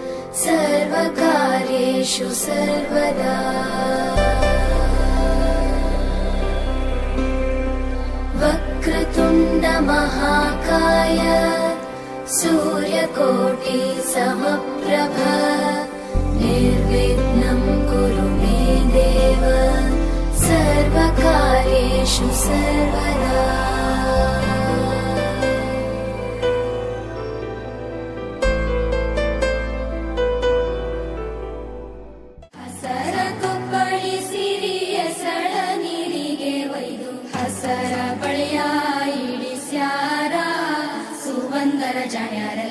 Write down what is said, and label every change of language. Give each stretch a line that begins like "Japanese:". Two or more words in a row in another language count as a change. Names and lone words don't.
Sanskrit: सर्वकार्येषु सर्वदा महाकाय सूर्यकोटि समप्रभ निर्विघ्नं कुरु मे देव सर्वकार्येषु सर्वदा।
Kannada: ಹಸರ ಕೊಪ್ಪಳಿಸಿರಿ ಎಸಳ ನೀರಿಗೆ ಒಯ್ದು ಹಸರ ಬಳೆಯ ಇಳಿಸ್ಯಾರ ಸುವಂದರ ಜಾಣ್ಯಾರಲ್ಲ.